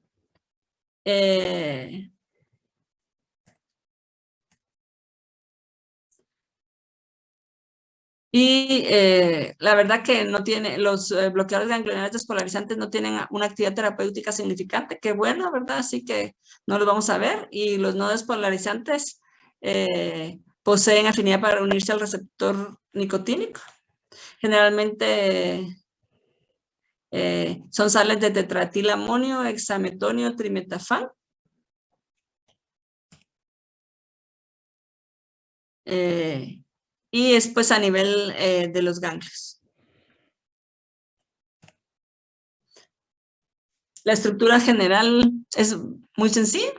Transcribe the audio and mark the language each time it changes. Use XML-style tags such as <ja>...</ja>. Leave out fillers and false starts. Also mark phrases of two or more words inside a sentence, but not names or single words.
<es>Y la verdad que no tiene, los bloqueadores ganglionares despolarizantes no tienen una actividad terapéutica significante. Qué bueno, ¿verdad? Así que no los vamos a ver. Y los no despolarizantes poseen afinidad para unirse al receptor nicotínico. Generalmente son sales de tetraetilamonio, hexametonio, trimetafán. Y después a nivel de los ganglios. La estructura general es muy sencilla.</es>